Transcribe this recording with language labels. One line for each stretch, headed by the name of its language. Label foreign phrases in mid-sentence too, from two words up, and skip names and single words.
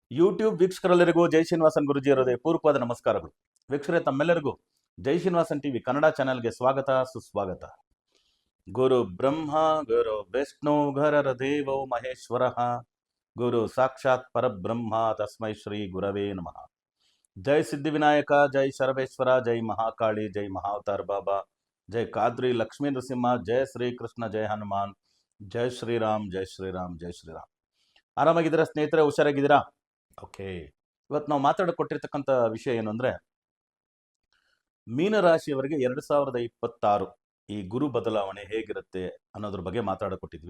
Kannada: ಯೂಟ್ಯೂಬ್ ವೀಕ್ಷಕರೆಲ್ಲರಿಗೂ ಜೈ ಶ್ರೀನಿವಾಸನ್ ಗುರುಜಿ ಅವರದೇ ಪೂರ್ವಕವಾದ ನಮಸ್ಕಾರಗಳು. ವೀಕ್ಷಕರೇ, ತಮ್ಮೆಲ್ಲರಿಗೂ ಜೈ ಶ್ರೀನಿವಾಸನ್ ಟಿವಿ ಕನ್ನಡ ಚಾನೆಲ್ಗೆ ಸ್ವಾಗತ ಸುಸ್ವಾಗತ.
Sanskrit: ಗುರು ಬ್ರಹ್ಮ ಗುರು ವಿಷ್ಣು ಗುರರ ದೇವೋ ಮಹೇಶ್ವರ, ಗುರು ಸಾಕ್ಷಾತ್ ಪರಬ್ರಹ್ಮ ತಸ್ಮೈ ಶ್ರೀ ಗುರವೇ ನಮಃ.
Kannada: ಜೈ ಸಿದ್ಧಿವಿನಾಯಕ, ಜೈ ಶರವೇಶ್ವರ, ಜೈ ಮಹಾಕಾಳಿ, ಜೈ ಮಹಾವತಾರ್ ಬಾಬಾ, ಜೈ ಕಾದ್ರಿ ಲಕ್ಷ್ಮೀ ನರಸಿಂಹ, ಜೈ ಶ್ರೀಕೃಷ್ಣ, ಜೈ ಹನುಮಾನ್, ಜೈ ಶ್ರೀರಾಮ್, ಜೈ ಶ್ರೀರಾಮ್, ಜೈ ಶ್ರೀರಾಮ್. ಆರಾಮಾಗಿದ್ದೀರಾ ಸ್ನೇಹಿತರೆ? ಹುಷಾರಾಗಿದ್ದೀರಾ? ಓಕೆ. ಇವತ್ತು ನಾವು ಮಾತಾಡಿಕೊಟ್ಟಿರ್ತಕ್ಕಂಥ ವಿಷಯ ಏನು ಅಂದರೆ, ಮೀನರಾಶಿಯವರಿಗೆ 2026 ಈ ಗುರು ಬದಲಾವಣೆ ಹೇಗಿರುತ್ತೆ ಅನ್ನೋದ್ರ ಬಗ್ಗೆ ಮಾತಾಡಿಕೊಟ್ಟಿದ್ವಿ.